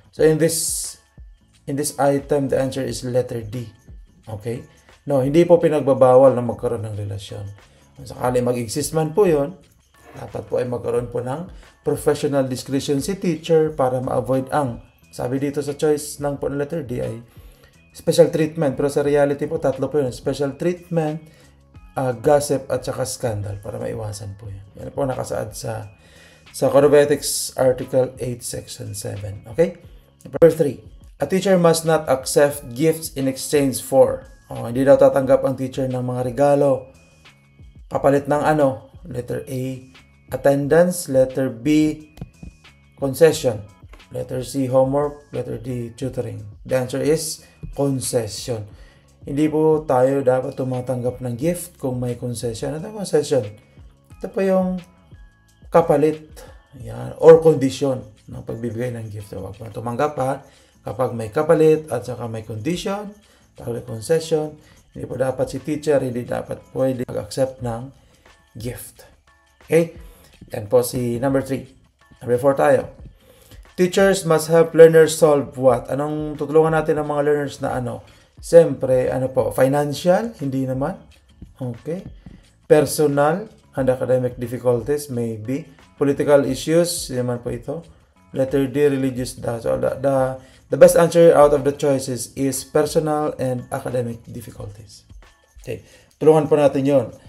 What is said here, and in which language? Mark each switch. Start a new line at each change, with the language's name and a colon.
English: So in this item, the answer is letter D. Okay?
Filipino: No, hindi po pinagbabawal na magkaroon ng relasyon. Kung sakali mag-exist man po yun, dapat po ay magkaroon po ng professional discretion si teacher para ma-avoid ang, sabi dito sa choice ng po ng letter D ay special treatment. Pero sa reality po, tatlo po yun. Special treatment, gossip, at saka scandal para maiwasan po yun. Yan po nakasaad sa Code of Ethics Article 8, Section 7. Okay? Number 3.
English: A teacher must not accept gifts in exchange for.
Filipino: Hindi daw tatanggap ang teacher ng mga regalo. Kapalit ng ano? Letter A, attendance.
English: Letter B, concession. Letter C, homework. Letter D, tutoring. The answer is concession.
Filipino: Hindi po tayo dapat tumatanggap ng gift kung may concession. Ano ang concession? Ito po yung kapalit. Yan. Or condition ng pagbibigay ng gift. So, huwag po tumanggap ha. Kapag may kapalit at saka may condition, tawag concession, hindi po dapat si teacher, hindi dapat pwede mag-accept ng gift. Okay? Yan po si number 3. Number 4 tayo.
English: Teachers must help learners solve what?
Filipino: Anong tutulungan natin ng mga learners na ano? Siyempre, ano po? Financial? Hindi naman. Okay.
English: Personal and academic difficulties? Maybe. Political issues?
Filipino: Hindi naman po ito.
English: Letter D, religious. So, the best answer out of the choices is personal and academic difficulties. Okay.
Filipino: Tulungan po natin yon.